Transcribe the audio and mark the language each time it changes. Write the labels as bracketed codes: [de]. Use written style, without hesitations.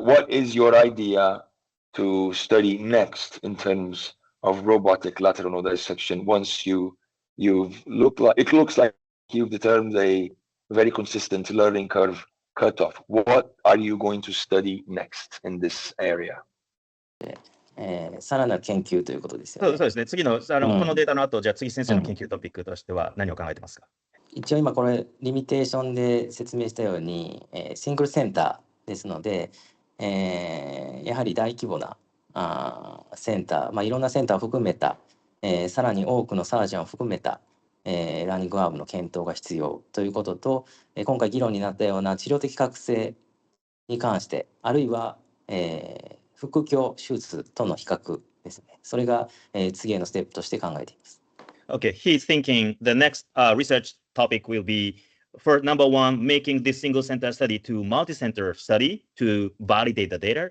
[en] What is your idea to study next in terms of robotic lateral node dissection once it looks like you've determined a very consistent learning curve cutoff? What are you going to study next in this area? [ja] さらなる研究ということですよね。そうですね。次のこのデータの後、じゃあ次先生の研究トピックとしては何を考えてますか？一応今これリミテーションで説明したように、シングルセンターですので、やはり大規模なセンター、いろんなセンターを含めた、さらに多くのサージャンを含めた、ラーニングアームの検討が必要ということと、今回議論になったような治療的覚醒に関して、あるいは、腹腔手術との比較ですね。それが、次へのステップとして考えています。 [en] Okay, he's thinking the next research topic will be, for number one, making this single center study to multi-center study to validate the data.